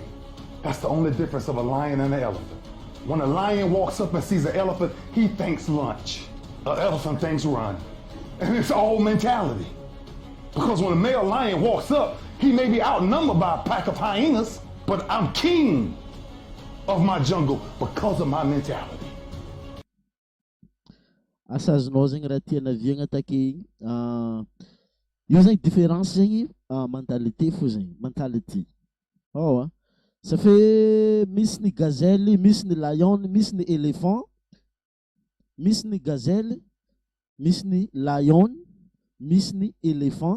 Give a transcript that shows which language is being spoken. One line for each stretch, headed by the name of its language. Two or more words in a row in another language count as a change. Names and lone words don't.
English: That's the only difference of a lion and an elephant. When a lion walks up and sees an elephant, he thinks lunch. An elephant thinks run. And it's all mentality. Because when a male lion walks up, he may be outnumbered by a pack of hyenas, but I'm king of my jungle because of my mentality.
Malagasy: Asazonao zegny raha tiana viagna take igny. Io zegny différence zegny mentalité fo zegny, mentalité.
French: Ça fait
Malagasy: misy ny gazelle, misy ny lion, misy ny éléphant, misy ny gazelle, misy ny lion, misy ny éléphant.